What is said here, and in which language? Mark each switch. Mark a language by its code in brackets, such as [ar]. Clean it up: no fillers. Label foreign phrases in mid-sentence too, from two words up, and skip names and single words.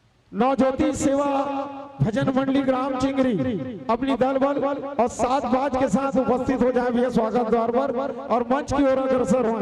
[hi] नवज्योति सेवा भजन मंडली ग्राम चिंगरी अपनी दल बल और 7 बाज के साथ उपस्थित हो जाए भैया स्वागत द्वार पर और मंच की ओर अग्रसर हो।